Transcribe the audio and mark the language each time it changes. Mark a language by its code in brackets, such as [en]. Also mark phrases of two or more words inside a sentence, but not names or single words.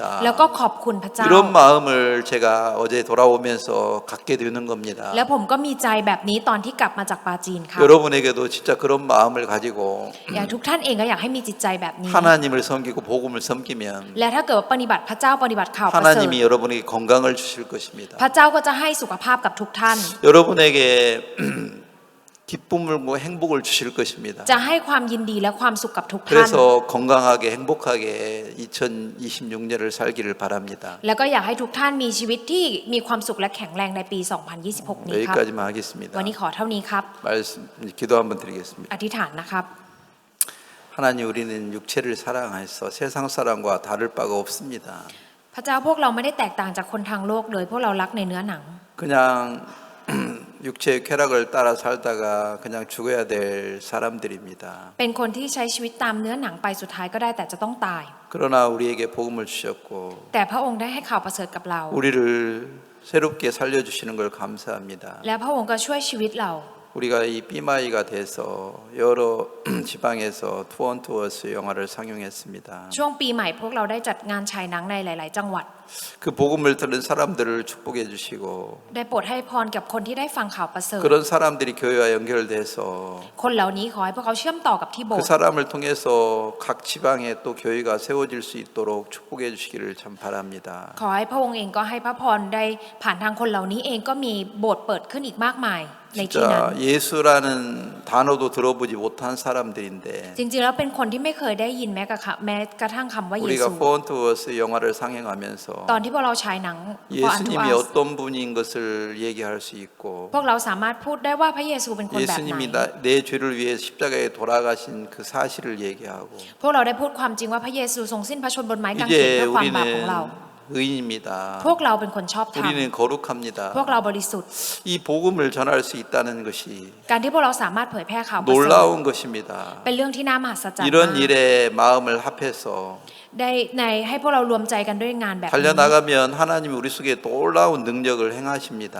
[th] แล้วก็ขอบคุณพระเจ้า [ko] 이런 마음을 제가 어제 돌아오면서 갖게 되는 겁니다. [th] แล้วผมก็มีใจแบบนี้ตอนที่กลับมาจากปาจีนครับ [ko] 여러분에게도 진짜 그런 마음을 가지고 [th] อยากทุกท่านเองก็อยากให้มีจิตใจแบบนี้ [ko] 하나님을 섬기고 복음을 섬기면 [th] และถ้าเกิดว่าปฏิบัติพระเจ้าปฏิบัติข่าวประเสริฐ [ko] 하나님이 여러분에게 건강을 주실 것입니다. [th] พระเจ้าก็จะให้สุขภาพกับทุกท่าน [ko] 여러분에게 기쁨을 행복을 주실 것입니다. [th] จะให้ความยินดีและความสุขกับทุกท่าน [ko] 그래서 건강하게 행복하게 2026년을 살기를 바랍니다. [th] แล้วก็อยากให้ทุกท่านมีชีวิตที่มีความสุขและแข็งแรงในปี 2026 นี้ครับ [ko] 여기까지만 하겠습니다. [th] วันนี้ขอเท่านี้ครับ [ko] 말씀 기도 한번 드리겠습니다. [th] อธิษฐานนะครับ [ko] 하나님 우리는 육체를 사랑해서 세상 사람과 다를 바가 없습니다. [th] พระเจ้าพวกเราไม่ได้แตกต่างจากคนทางโลกเลยพวกเรารักในเนื้อหนัง [ko] 그냥 육체의 쾌락을 따라 살다가 그냥 죽어야 될 사람들입니다. [th] เป็นคนที่ใช้ชีวิตตามเนื้อหนังไปสุดท้ายก็ได้แต่จะต้องตาย [ko] 그러나 우리에게 복음을 주셨고 [th] แต่พระองค์ได้ให้ข่าวประเสริฐกับเรา [ko] 우리를 새롭게 살려주시는 걸 감사합니다. [th] และพระองค์ก็ช่วยชีวิตเรา [ko] 우리가 이 삐마이가 돼서 여러 지방에서 투원투어스 영화를 상영했습니다. [th] ช่วงปีใหม่พวกเราได้จัดงานฉายหนังในหลาย ๆ จังหวัด [ko] 그 복음을 들은 사람들을 축복해 주시고 [th] ได้โปรดให้พรกับคนที่ได้ฟังข่าวประเสริฐ [ko] 그런 사람들이 교회와 연결돼서 [th] คนเหล่านี้ขอให้พวกเขาเชื่อมต่อกับที่โบ [ko] 그 [th] สถ์ [ko] 사람을 통해서 각 지방에 또 교회가 세워질 수 있도록 축복해 주시기를 참 바랍니다. [th] ขอให้พระองค์เองก็ให้พระพรได้ผ่านทางคนเหล่านี้เองก็มีโบสถ์เปิดขึ้นอีกมากมายในที่นั้น [ko] 진짜 예수라는 단어도 들어보지 못한 사람들인데 [th] จริง ๆ แล้วเป็นคนที่ไม่เคยได้ยินแม้กระทั่งคำว่าเย [ko] 우리가 [th] ซู [ko] 포원투어스 영화를 상영하면서 [th] ตอนที่พวกเราฉายหนัง [ko] 예수님이 어떤 분인 것을 얘기할 수 있고 [th] พวกเราสามารถพูดได้ว่าพระเยซูเป็นคนแบบไหน [ko] 예수님이 내 죄를 위해 십자가에 돌아가신 그 사실을 얘기하고 [th] พวกเราได้พูดความจริงว่าพระเยซูทรงสิ้นพระชนม์บนไม้กางเขน [ko] 이제 [th] เพื่อความบาปของเรา [ko] 우리는 의인입니다. [th] พวกเราเป็นคนชอบธรรม [ko] 우리는 거룩합니다. [th] พวกเราบริสุทธิ์ [ko] 이 복음을 전할 수 있다는 것이 [th] การที่พวกเราสามารถเผยแพร่ข่าวประเสริฐ [ko] 놀라운 것입니다. [th] เป็นเรื่องที่น่ามหัศจรรย์ [ko] 이런 [th] มาก [ko] 일에 마음을 합해서 [th] ได้ในให้พวกเรารวมใจกันด้วยงานแบบนี้ [ko] 달려나가면 하나님이 우리 속에 놀라운 능력을 행하십니다.